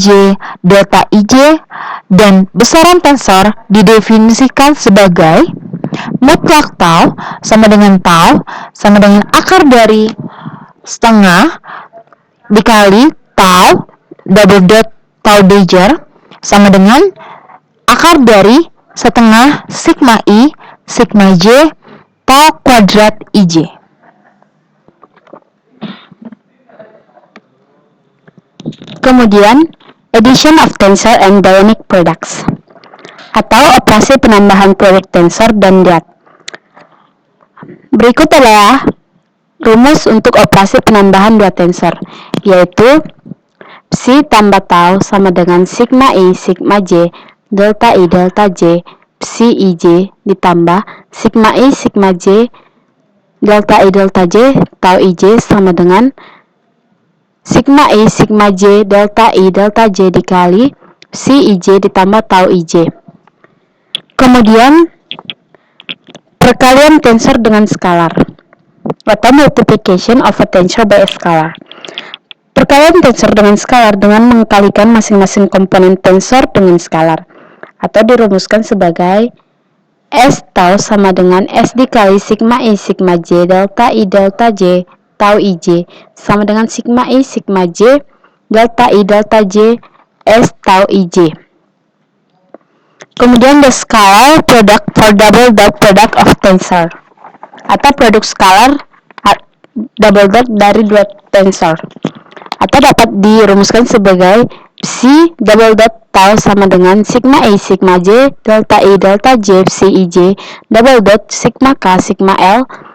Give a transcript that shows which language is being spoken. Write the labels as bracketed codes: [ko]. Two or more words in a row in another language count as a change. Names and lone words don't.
[id] J, delta IJ, dan besaran tensor didefinisikan sebagai mutlak tau sama dengan akar dari setengah dikali tau [en] double dot [id] tau Dejjer sama dengan akar dari setengah sigma I, sigma J, tau kuadrat IJ. Kemudian, [en] addition of tensor and dyadic products [id] atau operasi penambahan produk tensor dan dyad. Berikut adalah rumus untuk operasi penambahan dua tensor, yaitu psi tambah tau sama dengan sigma I, sigma J, delta I, delta J, psi IJ ditambah sigma I, sigma J, delta I, delta J, tau IJ sama dengan sigma I, sigma J, delta I, delta J dikali psi IJ ditambah tau IJ. Kemudian, perkalian tensor dengan skalar atau [en] multiplication of a tensor by a scalar. [id] Perkalian tensor dengan skalar dengan mengkalikan masing-masing komponen tensor dengan skalar atau dirumuskan sebagai S tau sama dengan S dikali sigma I, sigma J, delta I, delta J, tau IJ sama dengan sigma I, sigma J, delta I, delta J, S tau IJ. Kemudian [en] the scalar product for double dot product of tensor [id] atau produk skalar [en] double dot [id] dari dua tensor atau dapat dirumuskan sebagai psi [en] double dot [id] tau sama dengan sigma I, sigma J, delta I, delta J, psi IJ double dot sigma K, sigma L,